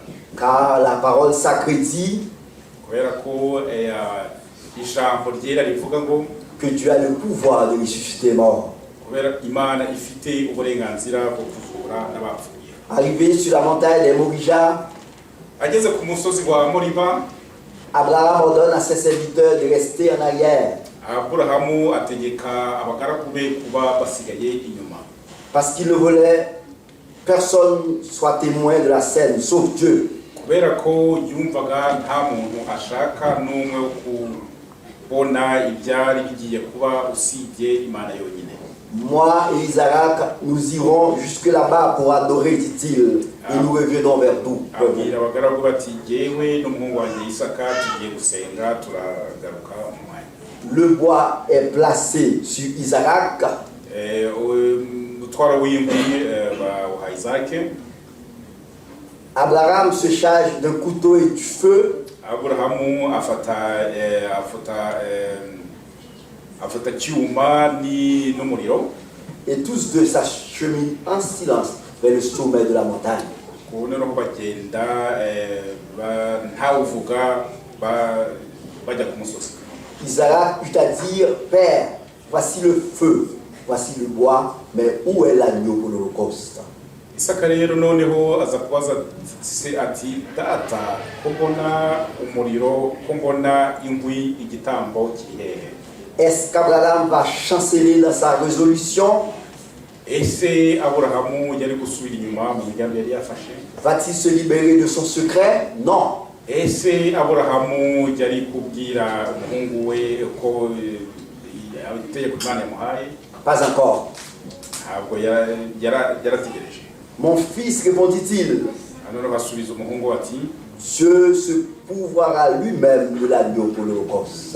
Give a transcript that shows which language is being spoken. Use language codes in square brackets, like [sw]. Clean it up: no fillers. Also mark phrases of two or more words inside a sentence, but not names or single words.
[fr] Car la parole sacrée dit [rw] Kubera ko ijambo ryera rivuga ngo [fr] que Dieu a le pouvoir de ressusciter les morts. [rw] kubera Imana ifite uburenganzira bwo kuvura n'abapfuye. [fr] Arrivé sur la montagne des Morija, [rw] Ageze ku musozi wa Moriba, [fr] Abraham ordonne à ses serviteurs de rester en arrière [rw] Aburahamu ategeka abagaragu be kuba basigaye inyuma. [fr] parce qu'il ne voulait personne soit témoin de la scène sauf Dieu. [rw] Kubera ko yumvaga nta muntu ashaka n'umwe wo kubona ibyari bigiye kuba usibye Imana yonyine. [fr] Moi et Isaac, nous irons jusque là-bas pour adorer, dit-il, et nous reviendrons vers vous. [rw] Abwira abagaragu bati jyewe n'umuhungu wanjye Isaka tugiye gusenga turagaruka mu mwanya. [fr] Le bois est placé sur Isaac. [rw] Umutwaro w'inkwi bawuha Isake. [fr] Abraham se charge d'un couteau et du feu. [rw] Aburahamu afata cyuma n'umuriro. [fr] Et tous deux s'acheminent en silence vers le sommet de la montagne. [rw] Noneho bagenda ntawuvuga bajya ku musozi. [fr] Isaac eut à dire, Père, voici le feu, voici le bois, mais où est l'agneau pour l'Holocauste? [rw] Isaka rero noneho aza kubaza se ati data ko mbona umuriro ko mbona inkwi igitambo kiri hehe? [fr] Est-ce qu'Abraham va chanceler dans sa résolution? [rw] Ese Aburahamu yari gusubira inyuma mu migambi yari yafashe? [fr] Va-t-il se libérer de son secret? Non. [rw] Ese Aburahamu yari kubwira umuhungu we ko itegeko Imana yamuhaye? [fr] Pas encore. [rw] Ntabwo yarategereje. [fr] Mon fils, répondit-il, [rw] Noneho basubiza umuhungu ati [fr] Dieu se pourvoira lui-même de l'agneau pour l'Holocauste.